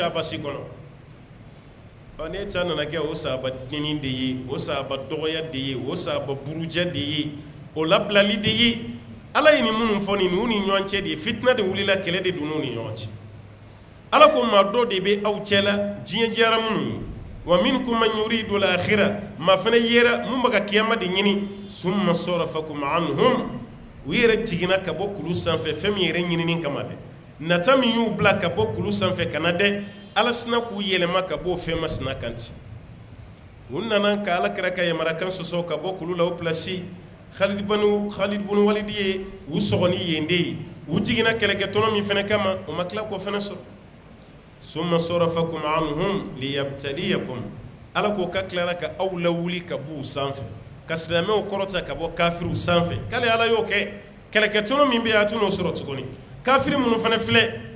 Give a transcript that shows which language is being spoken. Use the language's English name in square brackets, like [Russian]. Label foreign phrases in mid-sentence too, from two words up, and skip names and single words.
[Bambara] sabasi kɔnɔ n'e ta nana kɛ o sahaba dennin de ye o sahaba dɔgɔya de ye o sahaba buruja de ye o labilali de ye ala ye nin minnu fɔ nin ni ɲɔgɔn cɛ de ye fitina de wulila kɛlɛ de donn'u ni ɲɔgɔn cɛ ala ko maa dɔ de bɛ aw cɛla diɲɛ diyara minnu ye [Arabic] ومنكم من يريد الآخرة [Bambara] maa fana yera mun bɛ ka kiyama de ɲini [Arabic] ثم صرفكم عنهم [Bambara] u yɛrɛ jiginna ka bɔ kulu sanfɛ fɛn min yɛrɛ ɲinini kama dɛ nata min y'u bila ka bɔ kulu sanfɛ ka na dɛ ala sina k'u yɛlɛma ka bɔ o fɛn masina kan ten u nana ka ala kira ka yamarakan sɔsɔ ka bɔ kulu la o pilasi Khalid bunu Walid ye u sɔgɔ ni yen de ye u jiginna kɛlɛkɛtɔnɔ min fana kama o ma tila k'o fana sɔrɔ [Arabic] ثم صرفكم عنهم ليبتليكم [Bambara] ala k'o ka tilara ka aw lawuli ka b'u sanfɛ ka silamɛw kɔrɔta ka bɔ kafiriw sanfɛ k'ale ala y'o kɛ kɛlɛkɛtɔnɔ min bɛ yen a tɛ n'o sɔrɔ tuguni kafiri minnu fana filɛ